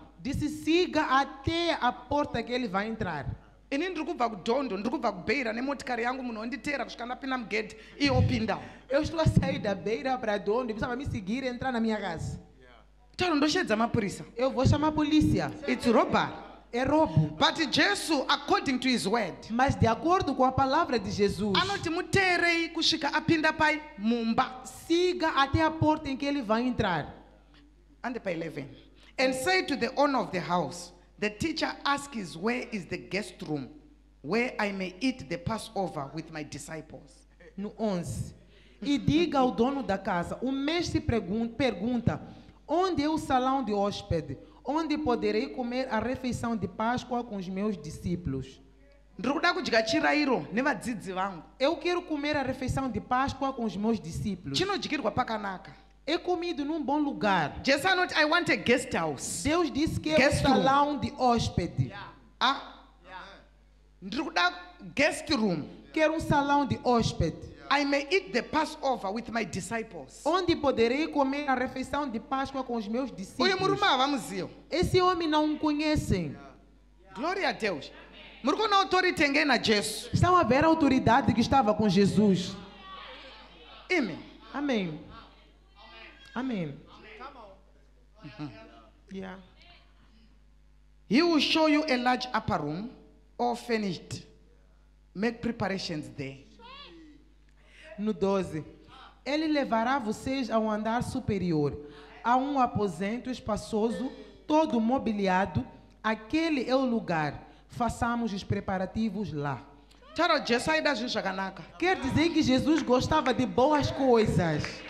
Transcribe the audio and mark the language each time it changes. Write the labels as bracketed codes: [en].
[pt] Disse, siga até a porta que ele vai entrar. [sn] Ini ndiri kubva kudhondo, ndiri kubva kubeira nemotikari yangu, munhu onditeera kusvika ndapinda mugedhi iye opinda. [pt] Eu estou a sair da beira para onde a pessoa vai me seguir e entrar na minha casa. [sn] Tauro ndoshedza mapurisa. [pt] Eu vou chamar a polícia. [en] It's robbery. [pt] É roubo. [en] But Jesu, according to his word, [pt] Mas de acordo com a palavra de Jesus, [sn] anoti muteerei kusvika apinda pai mumba. [pt] siga até a porta em que ele vai entrar. [en] And pa 11. And say to the owner of the house, the teacher asks, where is the guest room where I may eat the Passover with my disciples? [pt] No 11. E diga ao dono da casa, o mestre pergunta, onde é o salão de hóspede, onde poderei comer a refeição de Páscoa com os meus discípulos? [sn] Ndiri kuda kudya chirayiro nevadzidzi vangu. [pt] Eu quero comer a refeição de Páscoa com os meus discípulos. [sn] Chinodyirwa pakanaka. [pt] É comido num bom lugar. [sn] Jesu anoti, [en] I want a guest house. [pt] Deus disse que é [en] Guest [pt] o [en] room. [pt] salão de hóspede. [sn] Ndiri kuda guest room. [pt] Quero um salão de hóspede, [en] I may eat the Passover with my disciples. [pt] onde poderei comer a refeição de Páscoa com os meus [sn] Uyu [pt] discípulos. [sn] murume havamuzivi. [pt] Esse homem não conhecem. Glória a Deus. [sn] Muri kuona authority engei naJesu. [pt] Estão a ver a autoridade que estava com Jesus. [sn] Imi. [pt] Amém. Amém. [en] Yeah. He will show you a large upper room, all furnished. Make preparations there. [pt] No 12. Ele levará vocês ao andar superior, a um aposento espaçoso, todo mobiliado. Aquele é o lugar. Façamos os preparativos lá. [sn] Taura Jesu aida zvinhu zvakanaka. [pt] Quer dizer que Jesus gostava de boas coisas.